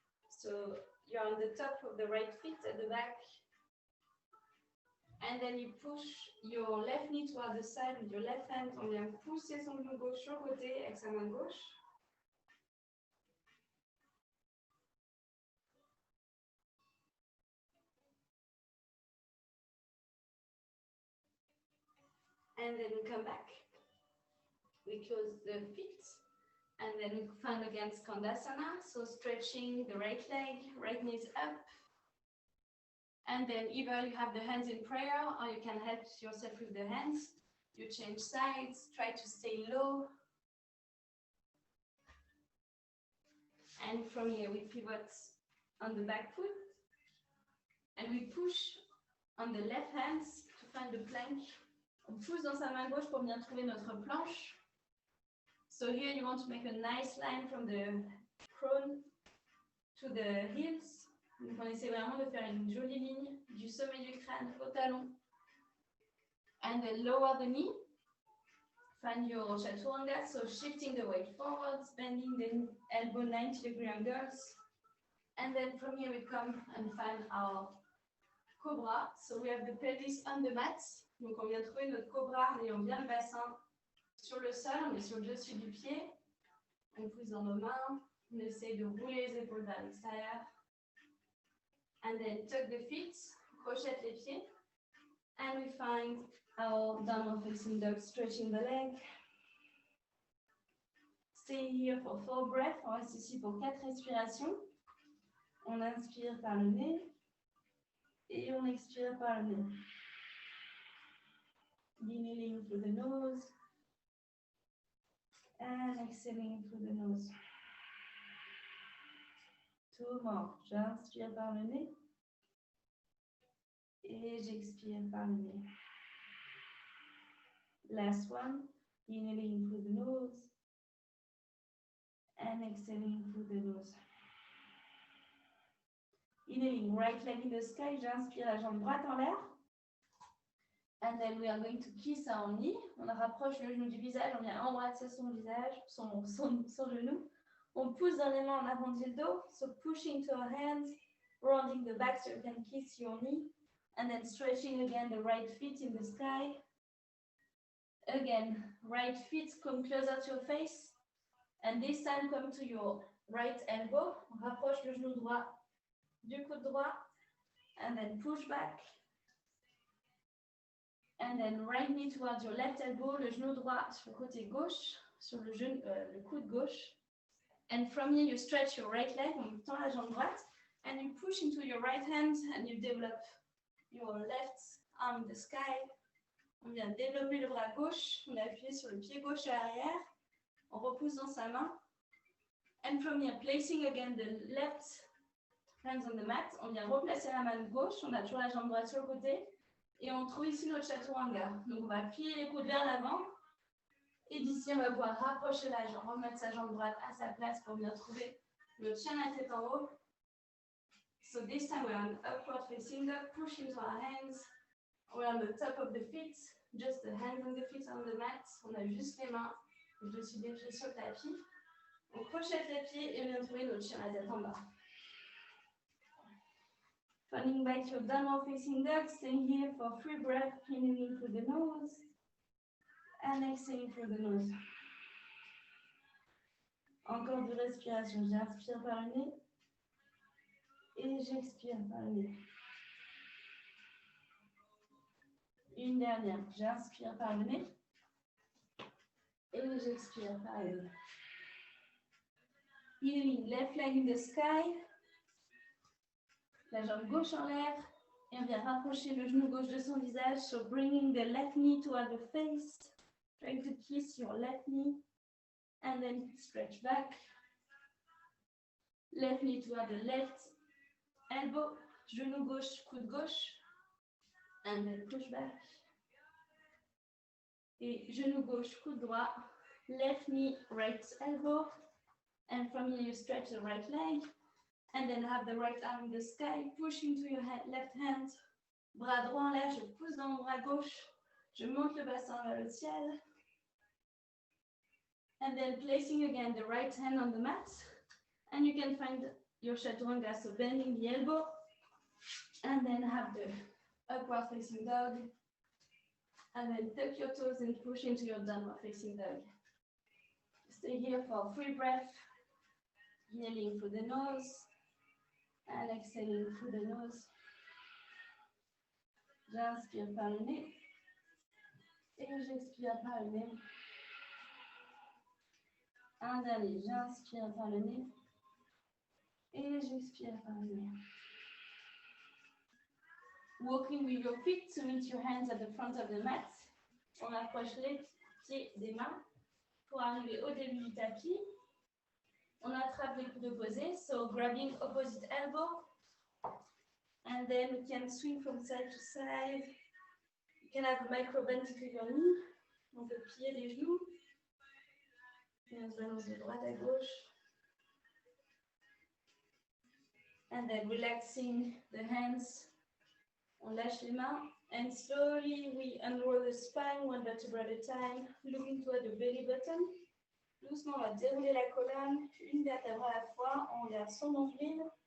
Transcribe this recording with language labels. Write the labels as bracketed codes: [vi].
[en] So you're on the top of the right feet at the back. And then you push your left knee toward the side with your left hand. [fr] On vient pousser son genou gauche sur le côté avec sa main gauche. [en] And then we come back. We close the feet. And then we find again Skandasana. So stretching the right leg, right knee is up. And then either you have the hands in prayer or you can help yourself with the hands. You change sides, try to stay low. And from here we pivot on the back foot. And we push on the left hands to find the plank. [fr] On pousse dans sa main gauche pour bien trouver notre planche. [en] So here you want to make a nice line from the crown to the heels. [fr] Donc on essaie vraiment de faire une jolie ligne du sommet du crâne au talon. [en] And then lower the knee. Find your chaturanga, so shifting the weight forwards, bending the elbow 90-degree angles. And then from here we come and find our cobra. So we have the pelvis on the mat. [fr] Donc on vient trouver notre cobra en ayant bien le bassin sur le sol. On est sur le dessus du pied. On pousse dans nos mains. On essaie de rouler les épaules vers l'extérieur. [en] And then tuck the feet, [fr] crochette les pieds. [en] And we find our downward facing dog, stretching the leg. Stay here for 4 breaths. [fr] On reste ici pour 4 respirations. On inspire par le nez et on expire par le nez. [en] Inhaling through the nose and exhaling through the nose. 2 more. [fr] J'inspire par le nez et j'expire par le nez. [en] Last one. Inhaling through the nose and exhaling through the nose. Inhaling, right leg in the sky. [fr] J'inspire la jambe droite en l'air. [en] And then we are going to kiss our knee. [fr] On rapproche le genou du visage. On vient embrasser son visage, son genou. On pousse dans les mains, on arrondit le dos. [en] So pushing to our hands, rounding the back so you can kiss your knee. And then stretching again the right feet in the sky. Again, right feet come closer to your face. And this time come to your right elbow. [fr] On rapproche le genou droit du coude droit. [en] And then push back. And then right knee towards your left elbow, [fr] le genou droit sur le côté gauche, sur le coude gauche. [en] And from here, you stretch your right leg, [fr] on tend la jambe droite, [en] and you push into your right hand, and you develop your left arm in the sky. [fr] On vient développer le bras gauche, on appuie sur le pied gauche à l'arrière, on repousse dans sa main. [en] And from here, placing again the left hands on the mat, [fr] on vient replacer la main gauche, on a toujours la jambe droite sur le côté, et on trouve ici notre chaturanga. Donc on va plier les coudes vers l'avant, et d'ici on va pouvoir rapprocher la jambe, remettre sa jambe droite à sa place pour bien trouver le chien la tête en haut. [en] So this time we're on upward facing dog, push into our hands, we're on the top of the feet, just the hands on the feet on the mat, [fr] on a juste les mains, je suis dirigée sur le tapis. On crochette les pieds et on vient trouver notre chien la tête en bas. [en] Falling back to downward facing dog, staying here for 3 breaths, inhaling through the nose and exhaling through the nose. [fr] Encore de respiration, j'inspire par le nez et j'expire par le nez. Une dernière, j'inspire par le nez et j'expire par le nez. [en] Healing, left leg in the sky. [fr] La jambe gauche en l'air. Et on vient rapprocher le genou gauche de son visage. [en] So bringing the left knee toward the face. Trying to kiss your left knee. And then stretch back. Left knee toward the left elbow. [fr] Genou gauche, coude gauche. [en] And then push back. [fr] Et genou gauche, coude droit. [en] Left knee, right elbow. And from here, you stretch the right leg, and then have the right arm in the sky, push into your left hand, [fr] bras droit en l'air, je pousse dans mon bras gauche, je monte le bassin vers le ciel, [en] and then placing again the right hand on the mat, and you can find your chaturanga, so bending the elbow, and then have the upward facing dog, and then tuck your toes and push into your downward facing dog. Stay here for 3 breaths. Inhaling through the nose and exhaling through the nose. [fr] J'inspire par le nez et j'expire par le nez. Un dernier, j'inspire par le nez et j'expire par le nez. [en] Walking with your feet to meet your hands at the front of the mat. [fr] On approche les pieds des mains pour arriver au début du tapis. On attrape les coudes opposés, [en] so grabbing opposite elbow. And then we can swing from side to side. You can have a micro bend to your knee. [fr] On peut plier les genoux. Et on se balance de droite à gauche. [en] And then relaxing the hands. [fr] On lâche les mains. [en] And slowly we unroll the spine, one vertebra at a time, looking toward the belly button. [fr] Doucement, on va dérouler la colonne, une vertèbre à la fois, on regarde son nombril.